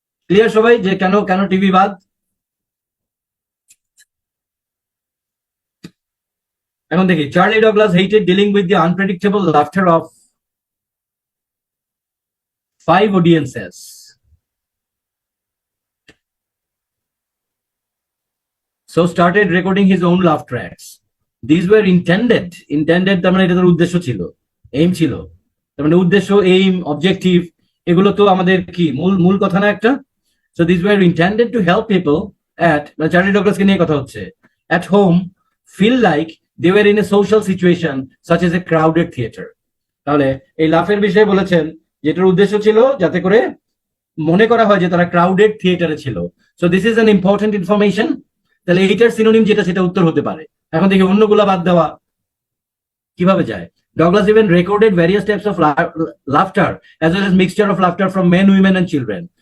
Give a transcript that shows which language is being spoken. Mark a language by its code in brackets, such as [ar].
[bn] Clear সবাই যে কেন কেন টিভি বাদ? এখন দেখি, [en] Charlie Douglas hated dealing with the unpredictable laughter of 5 audiences. So started recording his own laugh tracks. These were intended [bn] তার মানে এটা তার উদ্দেশ্য ছিল, এইম ছিল। তার মানে উদ্দেশ্য, এইম, অবজেক্টিভ, এগুলো তো আমাদের কি মূল মূল কথা না একটা? [en] So these were intended to help people at, [bn] মানে চার্লি ডগলাসকে নিয়ে কথা হচ্ছে, [en] at home feel like they were in a social situation such as a crowded theater. [bn] তাহলে এই লাফের বিষয়ে বলেছেন যেটার উদ্দেশ্য ছিল যাতে করে মনে করা হয় যে তারা ক্রাউডেড থিয়েটারে ছিল। [en] So this is an important information. [bn] তাহলে এইটার সিনোনিম যেটা সেটা উত্তর হতে পারে। এখন দেখি অন্যগুলা বাদ দেওয়া কিভাবে যায়। [en] Douglas even recorded various types of laughter as well as mixture of laughter from men, women and children.